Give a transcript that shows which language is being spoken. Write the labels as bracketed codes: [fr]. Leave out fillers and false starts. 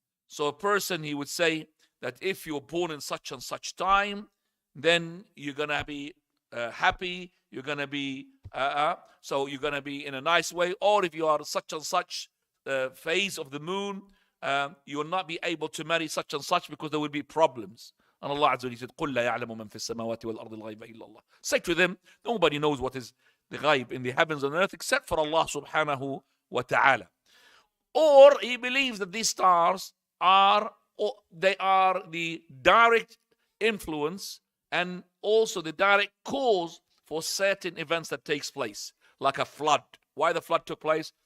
[en] So a person, he would say that if you're born in such and such time, then you're gonna be happy, you're gonna be So you're going to be in a nice way. Or if you are such and such phase of the moon, you will not be able to marry such and such because there will be problems. And Allah Azza wa Jalla said, [ar] قُلْ لَا يَعْلَمُ مَنْ فِي السَّمَاوَاتِ وَالْأَرْضِ الْغَيْبَ إِلَّا اللَّهِ. [en] Say to them, nobody knows what is the ghaib in the heavens and earth except for Allah subhanahu wa ta'ala. Or he believes that these stars are, they are the direct influence and also the direct cause for certain events that takes place, like a flood. Why the flood took place?